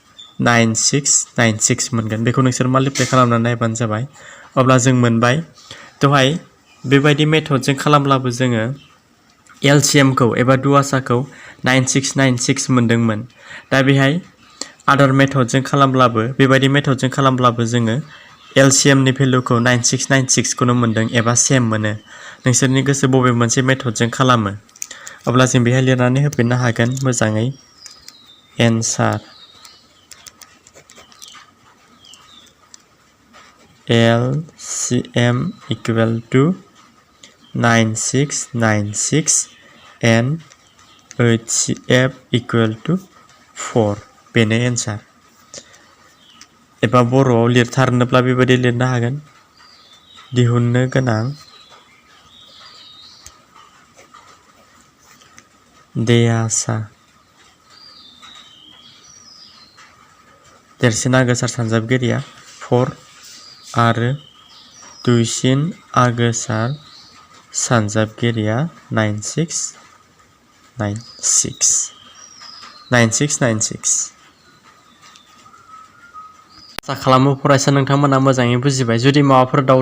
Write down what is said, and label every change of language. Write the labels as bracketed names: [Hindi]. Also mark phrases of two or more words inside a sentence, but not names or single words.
[Bodo] 9696 मोनगोन बेखौ नोंसोर माल्टिप्लाइ खालामनानै नायबानो जाबाय अब्ला जों मोनबाय दहाय बेबायदि मेथडजों खालामब्लाबो जोङो LCM खौ एबा दुआसाखौ 9696 मोनदोंमोन दा बेहाय आदार मेथडजों खालामब्लाबो बेबायदि मेथडजों खालामब्लाबो जोङो LCM नि भेलुखौ 9696 खौनो मोनदों एबा सेम मोनो नोंसोरनि गोसो बबे मोनसे मेथडजों खालामो अब्ला जों बेहाय लिरनानै होफिननो हागोन मोजाङै एन्सार [English] LCM equal to 9696 and HCF equal to 4 [Bodo] बेनो एन्सार एबा बर'आव लिरथारनोब्ला बेबायदि लिरनो हागोन दिहुननो गोनां देयासा देरसिन आगोसार सानजाबगिरिया 4 आरो दुइसिन आगोसार सानजाबगिरिया 9696 आसा खालामो फरायसा नोंथांमोना मोजाङै बुजिबाय जुदि माबाफोर डाउट